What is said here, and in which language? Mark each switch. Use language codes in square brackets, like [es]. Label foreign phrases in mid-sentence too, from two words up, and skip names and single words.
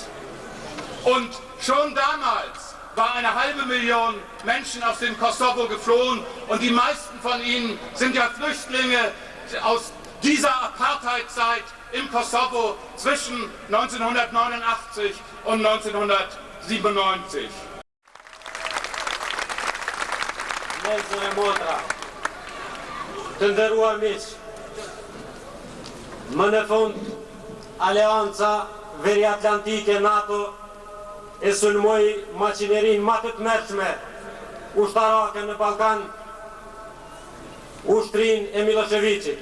[de] Und schon damals war 500.000 Menschen aus dem Kosovo geflohen und die meisten von ihnen sind ja Flüchtlinge aus dieser Apartheidzeit im Kosovo zwischen 1989 und 1997. [sq] Njerëzën e motra, të nderuar miq, më në fund Aleanca Veriatlantike NATO e sulmoi maqinerin më të tmerrshme ushtarake në Ballkan, ushtrin e Miloševićit.